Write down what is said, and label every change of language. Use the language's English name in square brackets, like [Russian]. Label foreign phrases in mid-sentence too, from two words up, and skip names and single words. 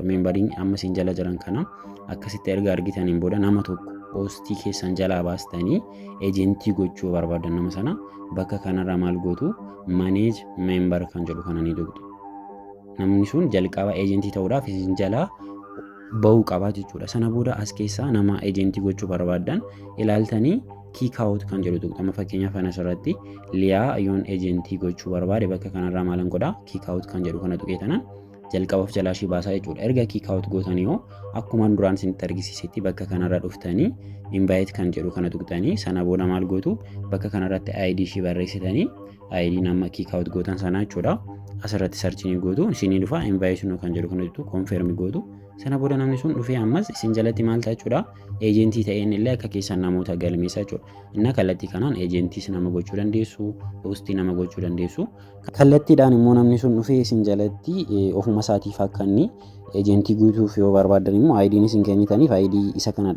[Oromo] Membariin amma isin jala jiran kana akkasitti erga argitaniin booda nama tokko hoostii keessan jalaa baastanii eejentii gochuu barbaadan nama sana bakka kanarra maal gootu [English] manage member [Oromo] kan jedhu kana ni tuqxu. Namni sun jalqaba eejentii ta'uudhaaf isin jalaa bahuu qaba jechuudha. Sana booda as keessaa nama eejentii gochuu barbaadan ilaaltanii [English] kick out [Oromo] kan jedhu tuqxama. Fakkeenyaaf kana asirratti liyaa yoon eejentii gochuu barbaade bakka kanarraa maalan godhaa [English] kick out [Oromo] kan jedhu kana tuqeetanan jalqabaaf jalaa ishii baasaa jechuudha. Erga [English] kick out [Oromo] gootanii hoo akkuma duraan isinitti argisiisetti bakka kanarra dhuftanii invite kan jedhu kana tuqxanii sana booda maal gootu bakka kanarratti ID ishii barreessitanii ID nama [English] kick out [Oromo] gootan sana jechuudha. Asirratti sarchiin gootu isinii dhufa invite nu kan jedhu kana tuqxu confirm gootu. Sana booda namni sun dhufee ammas isin jalatti maal ta'a jechuudha. Eejentii ta'een illee akka keessan namoota galmeessa jechuudha. Inni kallattii kanaan eejentiis nama gochuu dandeessu, hoostii nama gochuu dandeessu. Kallattiidhaan immoo namni sun dhufee isin jalatti ofuma isaatiif akka inni eejentii guutuuf yoo barbaadan immoo ID'n isin kennitaniif ID isa kanadha.